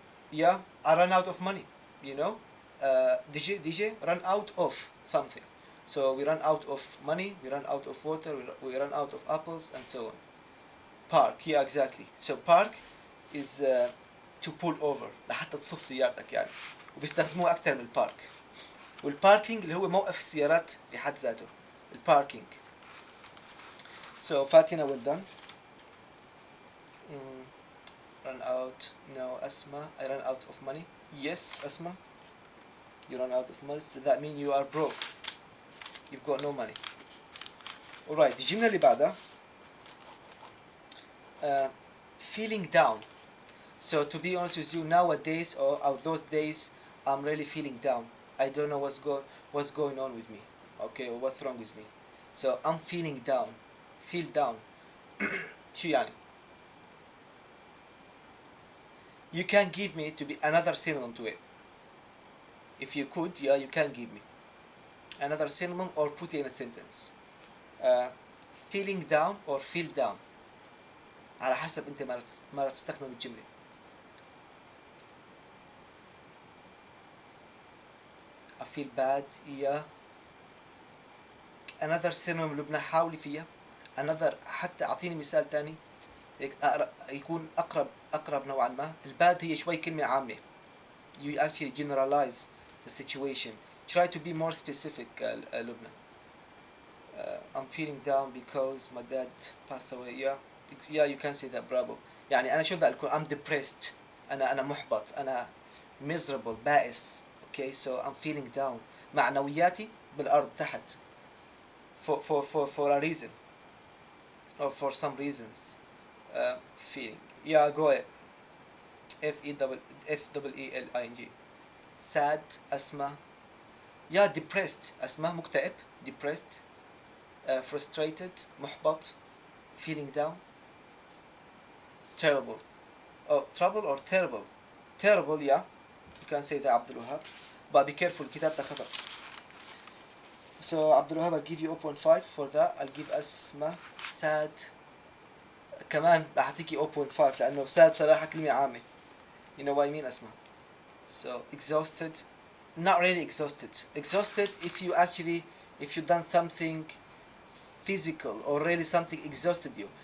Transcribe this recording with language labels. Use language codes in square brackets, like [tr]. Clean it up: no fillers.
[en] Yeah, I run out of money. You know, DJ run out of something. So we run out of money, we run out of water, we run out of apples, and so on. Park, yeah, exactly. So park is to pull over [ar] لحتى تصف سيارتك يعني، وبيستخدموه أكثر من البارك. والباركينج اللي هو موقف السيارات بحد ذاته. الباركينج. [en] So Fatina, well done. Run out. No, Asma, I ran out of money. Yes, Asma, you run out of money. So that means you are broke. You've got no money. Alright, [ar] الجملة اللي بعدها [en] feeling down. So to be honest with you, nowadays or those days, I'm really feeling down. I don't know what's going on with me. Okay, or what's wrong with me. So I'm feeling down. Feel down. [ar] شو يعني? [en] You can give me to be another synonym to it. If you could, yeah, you can give me another synonym or put it in a sentence. Feeling down or feel down. [ar] على حسب انت ما تستخدم الجملة. [en] I feel bad. Yeah. Another synonym Lubna [ar] حاولي فيها. [en] Another [ar] حتى أعطيني مثال تاني يكون أقرب نوعا ما. الباد هي شوي كلمة عامة. [en] You actually generalize the situation. Try to be more specific, Lubna. I'm feeling down because my dad passed away. Yeah, you can say that. Bravo. [ar] يعني أنا شو بدي أقول? [en] I'm depressed. [ar] أنا محبط. أنا miserable. بائس. [en] Okay, so I'm feeling down. [ar] معنوياتي بالأرض تحت. [en] For a reason. Or for some reasons. Feeling. Yeah, go ahead. F-E-E-L-I-N-G. Sad. [ar] أسمع. [en] Yeah, depressed. [ar] أسمع مكتئب. [en] Depressed. Frustrated. [ar] محبط. [en] Feeling down. Terrible. Oh, trouble or terrible? Terrible, yeah. You can say that, Abdul Wahab. But be careful, [ar] كتابته خطأ. [en] So, Abdul Wahab, I'll give you 0.5 for that. I'll give Asma sad. [ar] كمان راح أعطيكي 0.5 لأنه sad بصراحة كلمة عامة. [en] You know what I mean, Asma? So, exhausted. Not really exhausted. Exhausted if you've done something physical or really something exhausted you.